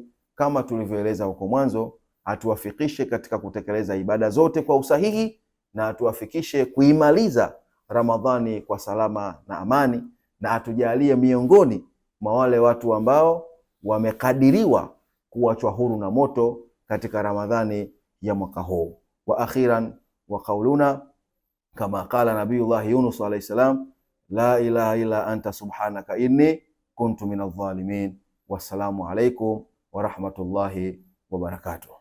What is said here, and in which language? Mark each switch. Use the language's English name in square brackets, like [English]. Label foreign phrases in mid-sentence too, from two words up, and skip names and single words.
[Swahili] Kama tulivyoeleza huko mwanzo, atuwafikishe katika kutekeleza ibada zote kwa usahihi na atuwafikishe kuimaliza Ramadhani kwa salama na amani, na atujalie miongoni mwa wale watu ambao wamekadiriwa kuachwa huru na moto katika Ramadhani ya mwaka huu. [Arabic] وأخيرا وقولنا كما قال نبي الله يونس عليه السلام لا إله إلا أنت سبحانك إني كنت من الظالمين. والسلام عليكم ورحمة الله وبركاته.